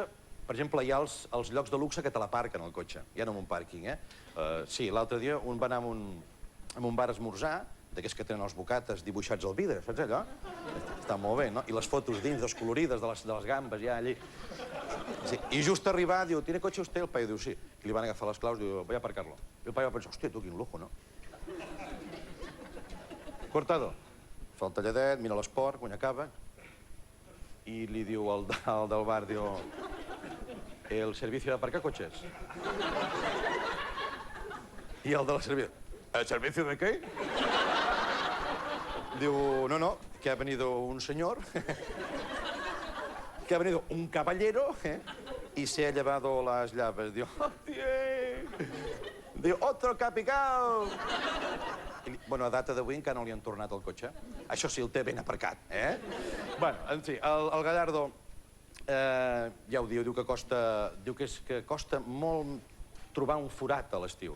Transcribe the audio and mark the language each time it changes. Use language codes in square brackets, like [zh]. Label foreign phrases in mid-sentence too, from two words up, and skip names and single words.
[ca] Per exemple, hi ha els llocs de luxe que te l'aparquen, el cotxe. Ja no en un pàrquing, eh? Sí, l'altre dia un va anar a un bar a esmorzar, d'aquests que tenen els bocates dibuixats al vidre, saps allò? Està molt bé, no? I les fotos dins, descolorides, de les gambes, ja allí. I just arribar, diu, [es] ¿tiene coche usted? [ca] El paio diu, sí. I li van agafar les claus, diu, [es] voy a aparcarlo. [ca] I el paio va pensar, hòstia, tu, quin lujo, no? Cortado. Fa el talladet, mira l'esport, quan acaba, i li diu al del bar, diu, [es] el servicio de aparcar coches. I el de la servicio, ¿el servicio de qué? Diu, no, que ha venido un señor, que ha venido un caballero, y se ha llevado las llaves. [ca] Diu, diu, [es] otro que ha picado. [ca] Bueno, a data d'avui encara no li han tornat el cotxe. Això sí, el té ben aparcat, eh? Bueno, en fi, el Gallardo ja ho diu que costa molt trobar un forat a l'estiu.